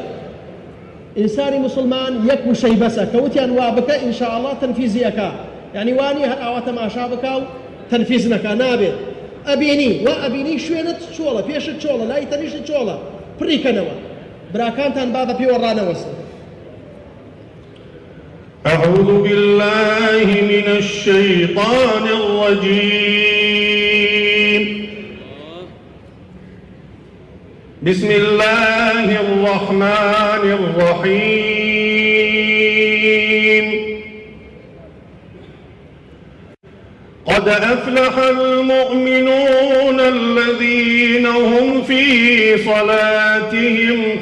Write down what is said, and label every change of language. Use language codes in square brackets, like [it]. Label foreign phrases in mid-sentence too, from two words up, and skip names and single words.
[ckb] ئینسانی مسلمان یەک وشەی بەسە کە وتیان وا بکە ئینشاءالله تەنفیزی ئەکا، یعنی وانی هەر ئاوا تەماشا بکا و تەنفیز نەکا نابێت. ئەبینی وا ئەبینی شوێنت چۆڵە پێشت چۆڵە لای تەنیشت چۆڵە پڕیکەنەوە براکانتان با بە پێوە ڕانەوەستن. [ar] أعوذ بالله من الشيطان الرجيم. بسم الله الرحمن الرحيم قد أفلح المؤمنون الذين هم في صلاتهم